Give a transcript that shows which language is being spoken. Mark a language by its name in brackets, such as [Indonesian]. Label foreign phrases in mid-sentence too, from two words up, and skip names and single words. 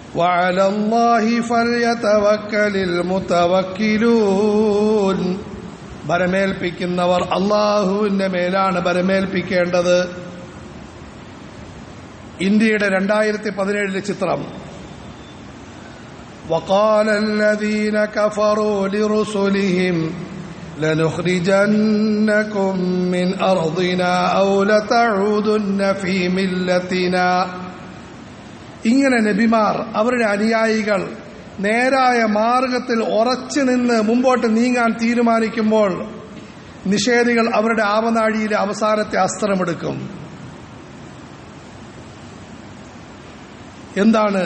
[Arabic] وعلى الله فليتوكل المتوكلون. [Malayalam] ഭരമേൽപ്പിക്കുന്നവർ അള്ളാഹുവിന്റെ മേലാണ് ഭരമേൽപ്പിക്കേണ്ടത്. ഇന്ത്യയുടെ 2017 ചിത്രം. [Arabic] وقال الذين كفروا لرسلهم لنخرجنكم من أرضنا أو لتعودن في ملتنا. [Malayalam] ഇങ്ങനെ നബിമാർ അവരുടെ അനുയായികൾ നേരായ മാർഗത്തിൽ ഉറച്ചു നിന്ന് മുമ്പോട്ട് നീങ്ങാൻ തീരുമാനിക്കുമ്പോൾ നിഷേധികൾ അവരുടെ ആവനാഴിയിലെ അവസാനത്തെ അസ്ത്രമെടുക്കും. എന്താണ്?